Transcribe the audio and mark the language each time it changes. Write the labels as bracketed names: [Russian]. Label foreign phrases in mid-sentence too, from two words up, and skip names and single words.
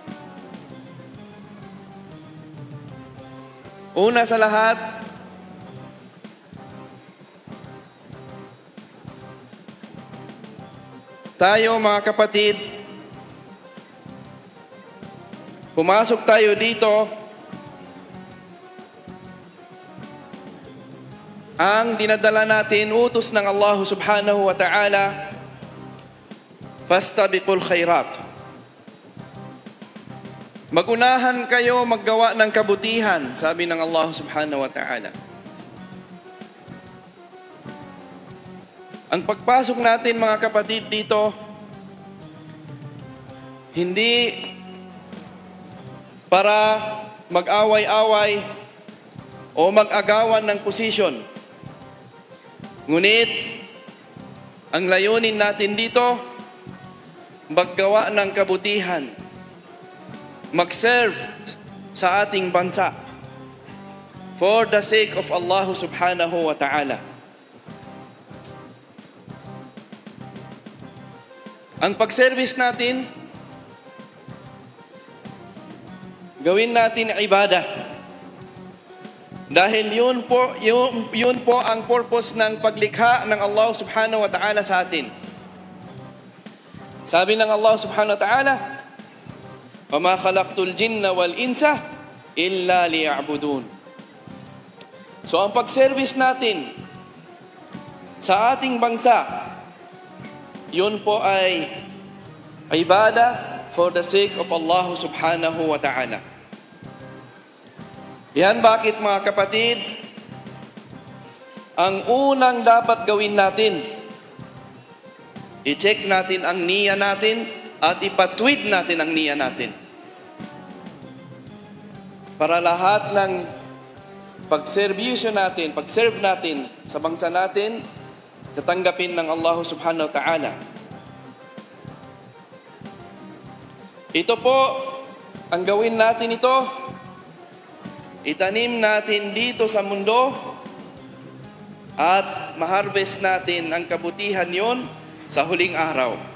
[Filipino] Una sa lahat, tayo mga kapatid, pumasok tayo dito, ang dinadala natin, utos ng Allah [Arabic] سبحانه وتعالى, فاستبقوا الخيرات. [Filipino] Magunahan kayo maggawa ng kabutihan, sabi ng Allah [Arabic] سبحانه وتعالى. [Filipino] Ang pagpasok natin mga kapatid dito, hindi para mag-away-away o mag-agawan ng posisyon. Ngunit, ang layunin natin dito, maggawa ng kabutihan, mag-serve sa ating bansa [English] for the sake of Allah [Arabic] سبحانه وتعالى. [Filipino] Ang pag-service natin, gawin natin ibadah. Dahil yun po ang purpose ng paglikha ng Allah [Arabic] سبحانه وتعالى [Filipino] sa atin. Sabi ng Allah [Arabic] سبحانه وتعالى, وَمَا خَلَقْتُ الْجِنَّ وَالْإِنسَ إِلَّا لِيَعْبُدُونَ. [Filipino] So ang pag-service natin sa ating bansa, yun po ay ibadah [English] for the sake of Allah [Arabic] سبحانه وتعالى. [Filipino] Yan bakit mga kapatid, ang unang dapat gawin natin, i-check natin ang niya natin at ipatwid natin ang niya natin. Para lahat ng pag-servisyo natin, pag-serve natin sa bangsa natin, tatanggapin ng Allah [Arabic] سبحانه وتعالى. [Filipino] Ito po, ang gawin natin ito, itanim natin dito sa mundo at maharvest natin ang kabutihan yon sa huling araw.